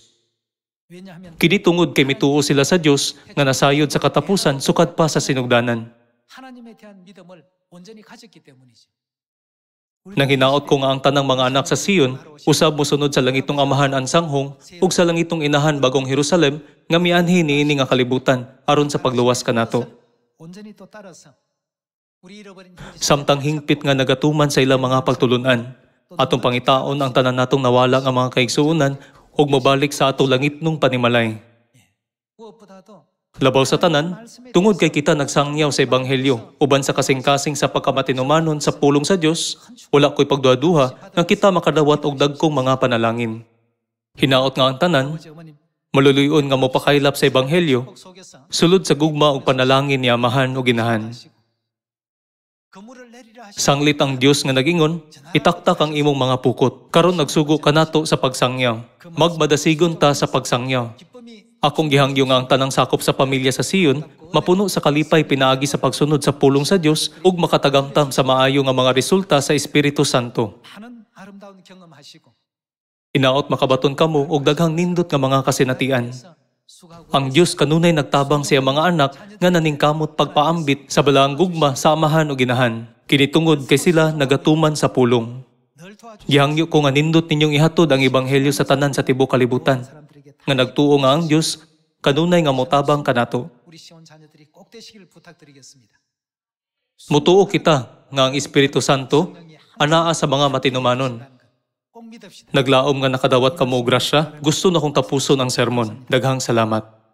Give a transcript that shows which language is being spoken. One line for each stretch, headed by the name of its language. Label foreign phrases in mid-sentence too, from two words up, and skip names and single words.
Korean: 왜냐하면
Cebuano: Kini tungod kay mituo sila sa Dios nga nasayod sa katapusan sukad pa sa sinugdanan.
Korean: 하나님에 대한 믿음을 온전히 가졌기 때문이죠.
Cebuano: Nang hinaot ko nga ang tanang mga anak sa Sion, usab mosunod sa langitong amahan ang sanghong ug sa langitong inahan bagong Jerusalem nga mianhi niini nga kalibutan aron sa pagluwas kanato.
Korean: 온전히 또 따라서 우리 잃어버린 형제
Cebuano: Samtang hingpit nga nagatuman sa ilang mga pagtulunan, atong pangitaon ang tanan natong nawala nga mga kaigsuonan ug mobalik sa ato langitnong panimalay.
Korean: 무엇보다도
Cebuano: Labaw sa tanan, tungod kay kita nagsangyaw sa Ebanghelyo, uban sa kasing-kasing sa pagkamatinumanon sa pulong sa Dios, wala ko'y pagduha-duha nga kita makadawat og dagkong mga panalangin. Hinaot nga ang tanan,
Korean: 아버지 어머님
Cebuano: maluluyon nga mopakaylap sa Ebanghelyo,
Korean: 복 속에서
Cebuano: sulod sa gugma og panalangin ni Amahan o Ginahan.
Korean: 하시고 그물을 내리라 하시고
Cebuano: Sanglit ang Dios nga nagingon, itaktak ang imong mga pukot. Karon nagsugo kanato sa pagsangyaw. Magmadasigon ta sa pagsangyaw.
Korean: 기쁨이
Cebuano: Akong gihangyo nga ang tanang sakop sa pamilya sa Sion, mapuno sa kalipay pinaagi sa pagsunod sa pulong sa Dios ug makatagamtam sa maayo nga mga resulta sa Espiritu Santo.
Korean: 많은 아름다운 경험하시고
Cebuano: Inaot makabaton kamo og daghang nindot nga mga kasinatian.
Korean: 수고하고
Cebuano: Ang Dios kanunay nagtabang sa iyang mga anak nga naningkamot pagpaambit sa balaang gugma sa amahan o ginahan. Kinitungod kay sila nagatuman sa pulong.
Korean: 널 도와주시는
Cebuano: Gihangyo ko nga nindot ninyong ihatod ang ebanghelyo sa tanan sa tibuok kalibutan.
Korean: 사람들에게 다
Cebuano: Nga nagtuo nga ang Dios kanunay nga motabang kanato.
Korean: 우리 시온 자녀들이 꼭 되시길 부탁드리겠습니다.
Cebuano: Mutuo kita nga ang Espiritu Santo anaa sa mga matinumanon.
Korean: 꼭 믿읍시다.
Cebuano: Naglaom nga nakadawat kamo og grasya, gusto na kong tapuson ang sermon. Daghang salamat.